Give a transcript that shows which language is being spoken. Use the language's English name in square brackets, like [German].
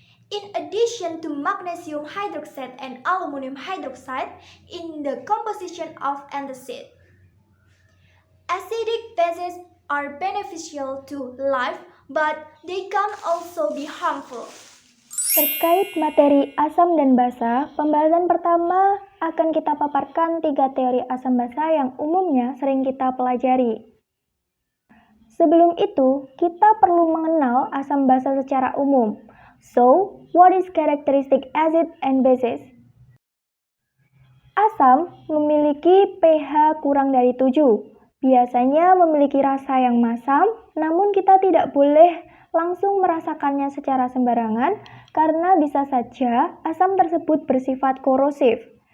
[English] In addition to magnesium hydroxide and aluminum hydroxide in the composition of antacid. Acidic bases are beneficial to life, but they can also be harmful. [Indonesian] Terkait materi asam dan basa, pembahasan pertama akan kita paparkan 3 teori asam basa yang umumnya sering kita pelajari. Sebelum itu, kita perlu mengenal asam basa secara umum. [English] So, what is characteristic acid and bases? [Indonesian] Asam memiliki pH kurang dari 7. Biasanya memiliki rasa yang masam, namun kita tidak boleh langsung merasakannya secara sembarangan karena bisa saja asam tersebut bersifat korosif.